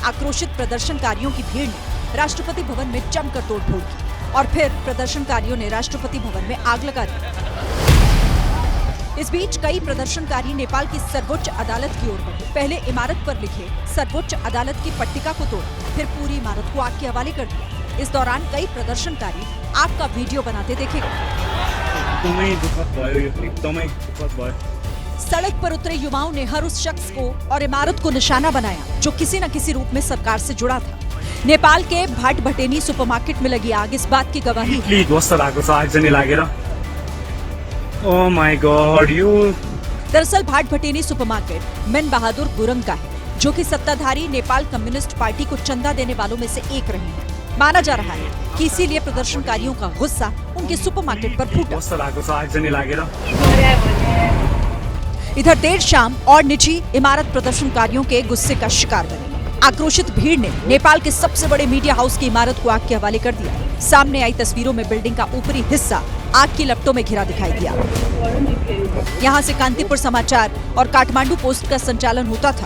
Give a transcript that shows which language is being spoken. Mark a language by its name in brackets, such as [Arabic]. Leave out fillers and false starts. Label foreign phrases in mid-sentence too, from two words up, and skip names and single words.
[Hindi] आक्रोशित प्रदर्शनकारियों की भीड़ ने राष्ट्रपति भवन में जमकर तोड़फोड़ की और फिर प्रदर्शनकारियों ने राष्ट्रपति भवन में आग लगा दी। इस बीच कई प्रदर्शनकारी नेपाल की सर्वोच्च अदालत की ओर बढ़े। पहले इमारत पर लिखे सर्वोच्च अदालत की पट्टिका को तोड़ा, फिर पूरी इमारत को आग के हवाले कर दिया। इस दौरान कई प्रदर्शनकारी आग का वीडियो बनाते देखे गए। [Nepali] एकदमै दुःखद भयो, यो एकदमै दुःखद भयो। [Hindi] सड़क पर उतरे युवाओं ने हर उस शख्स को और इमारत को निशाना बनाया जो किसी न किसी रूप में सरकार से जुड़ा था। नेपाल के भाट भटेनी सुपरमार्केट में लगी आग इस बात की गवाही है। [Nepali] प्लिज ध्वस्त भएको छ आगजनी लागेर। [English] oh my God, यो [Hindi] दरअसल भाट भटेनी सुपरमार्केट मेन बहादुर गुरंग का है, जो कि सत्ताधारी नेपाल कम्युनिस्ट पार्टी को चंदा देने वालों में से एक रहे हैं। माना जा रहा है कि इसीलिए प्रदर्शनकारियों का गुस्सा उनके सुपरमार्केट पर फूटा। [Nepali] ध्वस्त भएको छ आगजनी लागेर। [Hindi] इधर देर शाम और निजी इमारत प्रदर्शनकारियों के गुस्से का शिकार बनी। आक्रोशित भीड़ ने नेपाल के सबसे बड़े [English] media house [Hindi] की इमारत को आग के हवाले कर दिया। सामने आई तस्वीरों में बिल्डिंग का ऊपरी हिस्सा आग की लपटों में घिरा दिखाई दिया। यहाँ से कांतिपुर समाचार और काठमांडू पोस्ट का संचालन होता था।